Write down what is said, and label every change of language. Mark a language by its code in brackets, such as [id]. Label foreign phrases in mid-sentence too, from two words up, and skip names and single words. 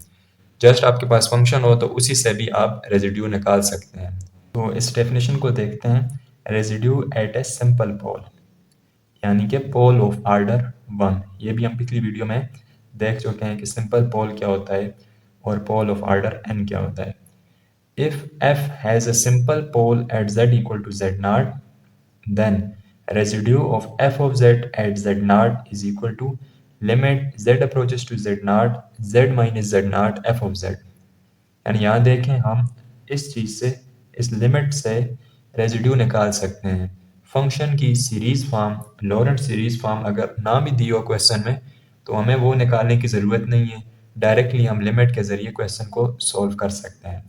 [hi] जस्ट आपके पास फंक्शन हो तो उसी से भी आप रेजिड्यू निकाल सकते हैं। तो इस डेफिनेशन को देखते हैं, [en] residue at a simple pole, [hi] यानी कि [en] pole of order 1. [hi] ये भी हम पिछली वीडियो में देख चुके हैं कि [en] simple pole [hi] क्या होता है और [en] pole of order n [hi] क्या होता है। [en] इफ f has a simple pole at z equal to z0, then residue of f of z at z0 is equal to limit z approaches to z0 z minus z0 f of z। [hi] यानी यहाँ देखें, हम इस चीज़ से, इस लिमिट से रेजिड्यू निकाल सकते हैं। फंक्शन की [en] series form, Laurent series form [hi] अगर ना भी दी हो क्वेश्चन में, तो हमें वो निकालने की ज़रूरत नहीं है, डायरेक्टली हम लिमिट के ज़रिए क्वेश्चन को सॉल्व कर सकते हैं।